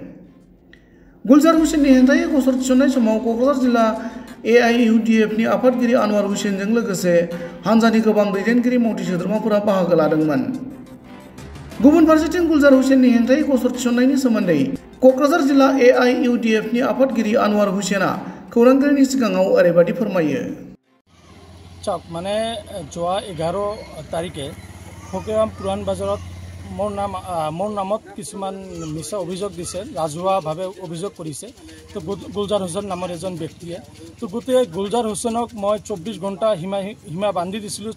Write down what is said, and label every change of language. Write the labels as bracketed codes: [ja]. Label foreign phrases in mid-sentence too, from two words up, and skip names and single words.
[brx] गुलजार हुसेननि हेंथायै गसर थिसननाय समाव कक्राझार जिल्ला AIUDF नि आफादगिरि आनवार हुसेनजों लोगोसे हानजानि गोबां दैदेनगिरि मावथि सोद्रोमाफोरा बाहागो लादोंमोन। गुबुन फारसेथिं गुलजार हुसेननि हेंथायै गसर थिसननायनि सोमोन्दै कक्राझार जिल्ला AIUDF नि आफादगिरि आनवार हुसेना खौरांगिरिनि सिगाङाव ओरैबायदि फोरमायो। [as] মানে যোৱা 11 তাৰিখে ফকিৰাম পুৰাণ বাজাৰত মোৰ নামত কিছুমান মিছা অভিযোগ দিছে, ৰাজহুৱাভাৱে অভিযোগ কৰিছে। তো গুলজাৰ হুছেন নামৰ এজন ব্যক্তিয়ে তো গোটেই গুলজাৰ হুছেনক মই 24 ঘণ্টা সীমা বান্ধি দিছিলোঁ।